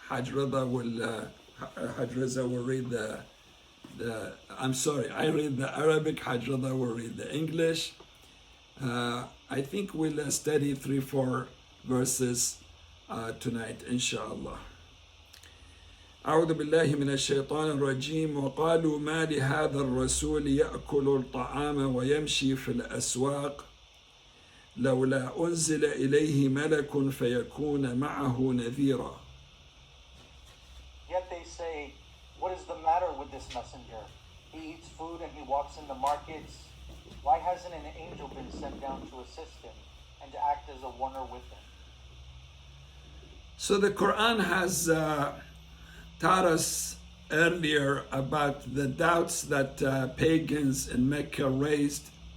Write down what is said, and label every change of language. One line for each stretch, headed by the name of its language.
English: Haj Reza will read I read the Arabic. Haj Reza will read the English. I think we'll study 3-4 verses tonight, inshallah.
Arabic: أعوذ بالله من الشيطان الرجيم وقالوا ما لهذا الرسول يأكل الطعام ويمشي في الأسواق لولا أنزل إليه ملك فيكون معه نذيرا.
English: Yet they say, what is the matter with this messenger? He eats food and he walks in the markets. Why hasn't an angel been sent down to assist him and to act as a warner with him? So the Quran has taught us earlier about the doubts that pagans in Mecca raised